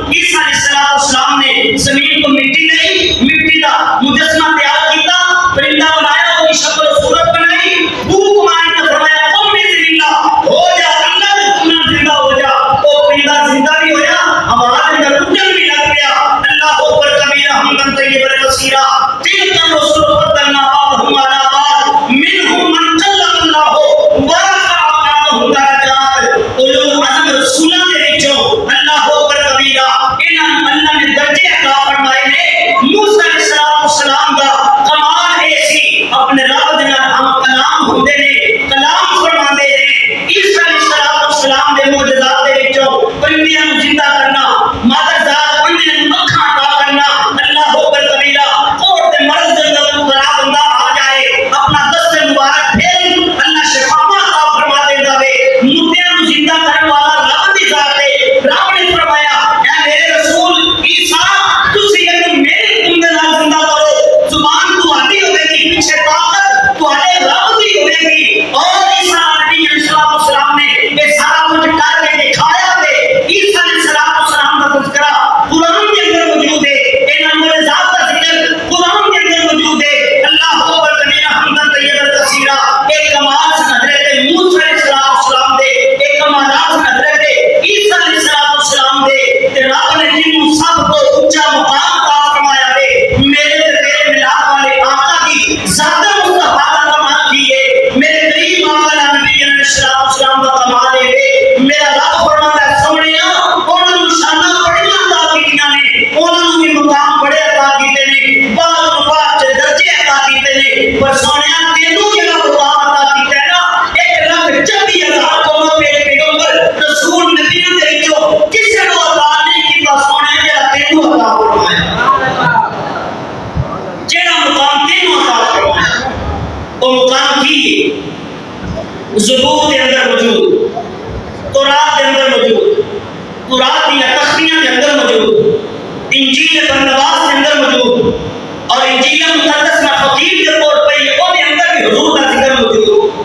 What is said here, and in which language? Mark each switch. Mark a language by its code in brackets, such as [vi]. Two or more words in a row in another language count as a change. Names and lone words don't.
[ur] عیسیٰ علیہ السلام نے زمین کو مٹی نہیں، مٹی کا مجسمہ تیار کیتا، پرندہ بنایا، اس کی شکل و صورت بنائی، پھونک ماری تو فرمایا [ar] قم باذن اللہ، [ur] ہو جا اللہ کے حکم نال زندہ ہو جا۔ وہ پرندہ زندہ بھی ہویا، ہمارے اندر اجڑ بھی لگ گیا۔ [ar] اللہ اکبر کبیرہ حمدن طیبا کثیرا، تلک الرسل فضلنا بعضهم على بعض منهم من کلم اللہ ورفع بعضهم درجات۔ [pa] اولو العزم رسولاں دے وچوں [ar] اللہ اکبر کبیرہ [pa] انہاں اللہ نے درجے عطا فرمائے نے۔ موسیٰ علیہ السلام دا کمال اے سی اپنے رب دے نال ہم کلام ہوندے نے، کلام فرماندے نے۔ عیسیٰ علیہ السلام دے معجزات دے وچوں پرندیاں نوں زندہ کرنا، مادر ذات بندے نوں اکھاں عطا کرنا، [ar] اللہ اکبر کبیرہ [pa] اور دے مرض دے اندر مبتلا بندہ آ جائے اپنا دست مبارک پھیل اللہ شفا عطا فرما دیندا وے۔ مردیاں نوں زندہ کرنے والا رب دی ذات ہے۔ رب نے فرمایا اے میرے رسول عیسیٰ تسی اینوں میرے حکم دے نال زندہ کرو، زبان تہاڈی ہوے گی، پیچھے طاقت تہاڈے رب دی ہوے گی۔ [ur] اور عیسیٰ نبی علیہ السلام نے یہ سارا کچھ کر کے دکھایا تے عیسیٰ علیہ السلام دا تذکرہ قرآن کے اندر موجود ہے، انہاں معجزات کا ذکر قرآن کے اندر موجود ہے۔ [ar] اللہ اکبر کبیرہ حمدن طیبا کثیرا، [ur] ایک کمال سے حضرت موسیٰ علیہ السلام دے، ایک کمالات سے حضرت عیسیٰ علیہ السلام دے، تے رب نے جنوں سب کو اونچا مقام عطا فرمایا ہے۔ میرے تے تیرے ملاد والے آقا کی ذات مصطفیٰ کا کمال کی ہے، میرے قریب آقا نبی علیہ السلام کا کمال ہے۔ [pa] میرا رب فرماتا ہے سونیا انہاں نوں شاناں بڑیاں عطا کیتیاں نے، انہاں نوں بھی مقام بڑے عطا کیتے نے، بعد درجے عطا کیتے نے، پر سونیا تینوں جڑا مقام عطا کیتا ہے نا، 1,40,000 قوموں پہ پیغمبر رسول نبیوں دے وچوں کسے نوں عطا نہیں کیتا سونیا جڑا تینوں عطا فرمایا، جڑا مقام تینوں عطا فرمایا۔ [ur] وہ مقام کی ہے، زبور کے اندر موجود، تورات کے اندر موجود، تورات کی تختیاں کے اندر موجود، انجیل بندواس کے اندر موجود، اور انجیل مقدس میں فقیر کے طور پر یہ وہ اندر بھی حضور کا ذکر موجود۔